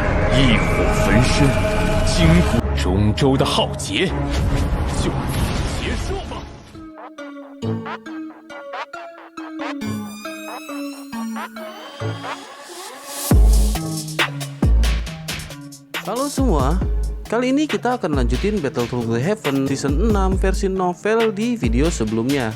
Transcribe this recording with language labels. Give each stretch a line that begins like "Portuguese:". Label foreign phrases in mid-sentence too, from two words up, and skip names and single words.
Chinese: 异火焚身，惊古中州的浩劫，就此结束吧。
Indonesian: Halo semua, kali ini kita akan lanjutin Battle Through the Heaven Season 6 versi novel di video sebelumnya.